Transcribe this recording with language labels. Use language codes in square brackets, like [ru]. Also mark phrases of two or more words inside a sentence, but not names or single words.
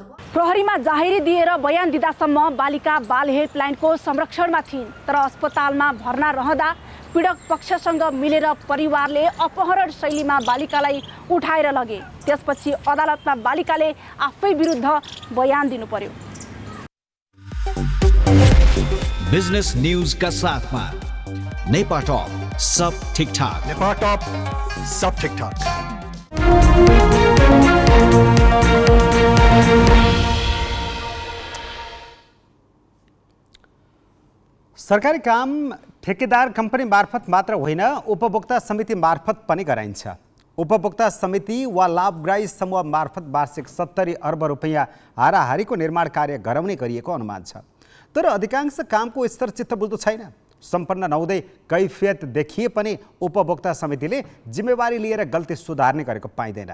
[ne] प्रहरीमा जाहेरी दिएर बयान दिँदासम्म बालिका बाल हेल्पलाइनको संरक्षणमा थिइन्, तर अस्पतालमा भर्ना रहँदा पीडक पक्षसँग मिलेर परिवारले अपहरण शैलीमा बालिकालाई उठाएर लगे। त्यसपछि अदालतमा बालिकाले आफै विरुद्ध बयान दिनु पर्यो। [en] business news [hi] का साथ में नेपा टॉप सब ठीक ठाक। नेपा टॉप सब ठीक ठाक। [ne] सरकारी काम ठेकेदार कंपनी मार्फत मात्र होइन, उपभोक्ता समिति मार्फत पनि गराइन्छ। उपभोक्ता समिति वा लाभग्राही समूह मार्फत वार्षिक 70 अर्ब रुपैयाँ हाराहारीको निर्माण कार्य गराउने गरिएको अनुमान छ। तर अधिकांश कामको स्तर चित्तबुझ्दो छैन। सम्पन्न नहुँदै कैफियत देखिए पनि उपभोक्ता समितिले जिम्मेवारी लिएर गल्ती सुधार्ने गरेको पाइँदैन।